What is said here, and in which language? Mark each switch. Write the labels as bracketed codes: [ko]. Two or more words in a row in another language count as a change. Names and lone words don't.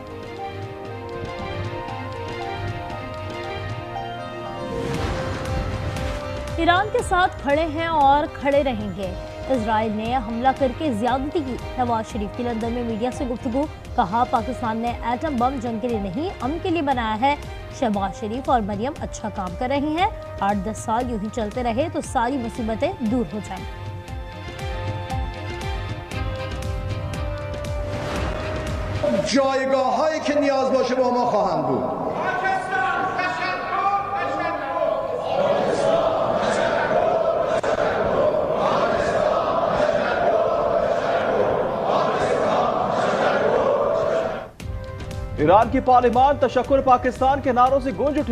[hi] ईरान के साथ खड़े हैं और खड़े रहेंगे। इजराइल ने हमला करके ज्यादती की। नवाज शरीफ की लंदन में मीडिया से गुफ्तगू। कहा पाकिस्तान ने एटम बम जंग के लिए नहीं अमन के लिए बनाया है। शहबाज शरीफ और मरियम अच्छा काम कर रही हैं। 8-10 साल यूं ही चलते रहे तो सारी मुसीबतें दूर हो जाएंगी। [fa] جایگاه‌هایی که نیاز باشه با ما خواهند بود. [hi] ईरान की पार्लिमान तशक्कुर पाकिस्तान के नारों से गूंज उठी।